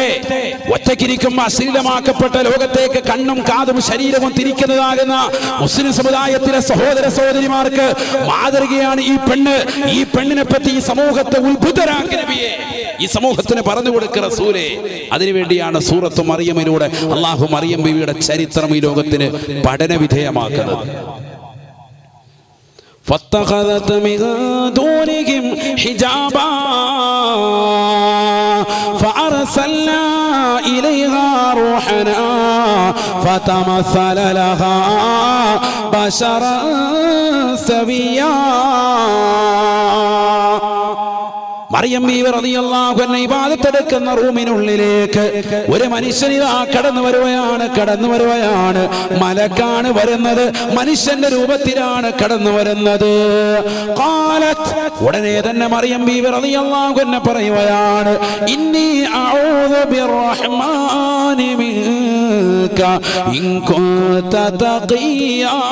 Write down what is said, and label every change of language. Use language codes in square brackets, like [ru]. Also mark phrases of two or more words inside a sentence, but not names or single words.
[ml] ഒറ്റയ്ക്കിരിക്കുമ്പോൾ അശ്ലീലമാക്കപ്പെട്ട ലോകത്തേക്ക് കണ്ണും കാതും ശരീരവും തിരിക്കുന്നതാകുന്ന മുസ്ലിം സമുദായത്തിലെ സഹോദര സഹോദരിമാർക്ക് മാതൃകയാണ് ഈ പെണ്ണ്. ഈ പെണ്ണിനെ പറ്റി ഈ സമൂഹത്തെ ഉത്ഭുതരാക്കി നബിയെ, ഈ സമൂഹത്തിന് പറഞ്ഞു കൊടുക്കുക റസൂലേ. അതിനുവേണ്ടിയാണ് സൂറത്ത് മറിയമിലൂടെ അല്ലാഹു മറിയം ബീവിയുടെ ചരിത്രം ഈ ലോകത്തിന് പഠന വിധേയമാക്കുന്നത്. [ar] فاتخذت من دونهم حجابا فأرسلنا إليها روحنا فتمثل لها بشرا سويا. [ml] മറിയം ബീവി [ar] رضي الله عنها [ml] ഇബാദത്ത് എടുക്കുന്ന റൂമിനുള്ളിലേക്ക് ഒരു മനുഷ്യൻ ഇതാ കടന്നു വരുകയാണ്. മലക്കാണ് വരുന്നത്, മനുഷ്യന്റെ രൂപത്തിലാണ് കടന്നു വരുന്നത്. ഖാലത്ത്, ഉടനെ തന്നെ മറിയം ബീവി [ar] رضي الله عنها [ml] പറയുകയാണ്, [ar] إني أعوذ بالرحمن منك إن كنت تقيا.